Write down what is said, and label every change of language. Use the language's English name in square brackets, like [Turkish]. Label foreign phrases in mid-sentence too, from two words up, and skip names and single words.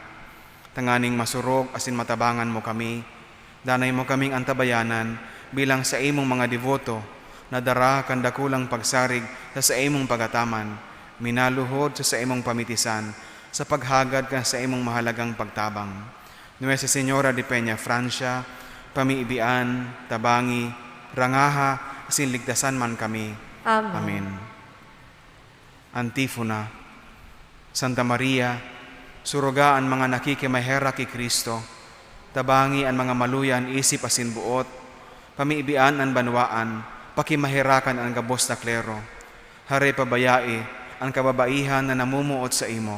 [Bikol] Tanganing masurog asin matabangan mo kami, danay mo kaming antabayanan bilang sa imong mga devoto, na dara kandakulang pagsarig sa imong pagataman, minaluhod sa imong pamitisan, sa paghagad ka sa imong mahalagang pagtabang. Nuestra Señora de Peñafrancia, pamiibian, tabangi, rangaha, asin ligtasan man kami. Amen. Amen. Antifona. Santa Maria, suruga ang mga nakikimahera kay Cristo, tabangi ang mga maluyan isip asin buot, pamiibian ang banwaan, pakimahirakan ang gabos na klero, hare pabayai, ang kababaihan na namumuot sa imo.